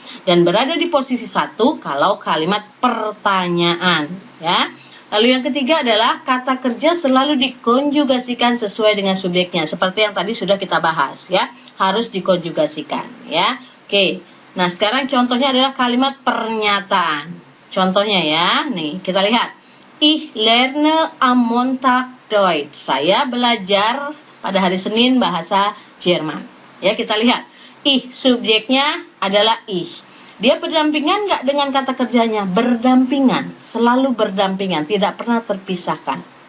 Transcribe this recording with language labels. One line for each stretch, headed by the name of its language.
Indonesian: dan berada di posisi 1 kalau kalimat pertanyaan, ya. Lalu yang ketiga adalah kata kerja selalu dikonjugasikan sesuai dengan subjeknya, seperti yang tadi sudah kita bahas, ya. Harus dikonjugasikan, ya. Oke. Nah, sekarang contohnya adalah kalimat pernyataan. Contohnya ya, nih kita lihat.
German: Ich lerne am Montag Deutsch.
Indonesian: Saya belajar pada hari Senin bahasa Jerman. Ya, kita lihat. Ich, subjeknya adalah ich. Dia berdampingan nggak dengan kata kerjanya? Berdampingan, selalu berdampingan, tidak pernah terpisahkan.